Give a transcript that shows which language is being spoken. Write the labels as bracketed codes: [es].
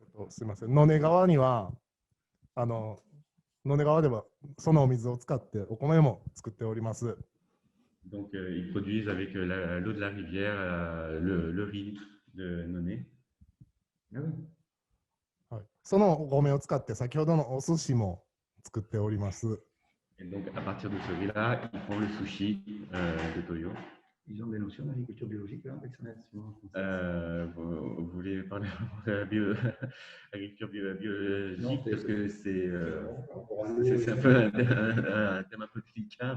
[ja] すみません。野根川には野根川ではそのお水を使ってお米も作っております。 [fr] Donc, ils produisent avec l'eau de la rivière le riz de Nonné. Ah oui. [ja] はい、そのお米を使って先ほどのお寿司も作っております。 [fr] Et donc, à partir de ce riz-là, ils font le sushi de Toyo. Ils ont des notions d'agriculture biologique là, avec son instrument français. Vous voulez parler de l'agriculture biologique Non, parce que c'est c'est un peu un thème un peu délicat.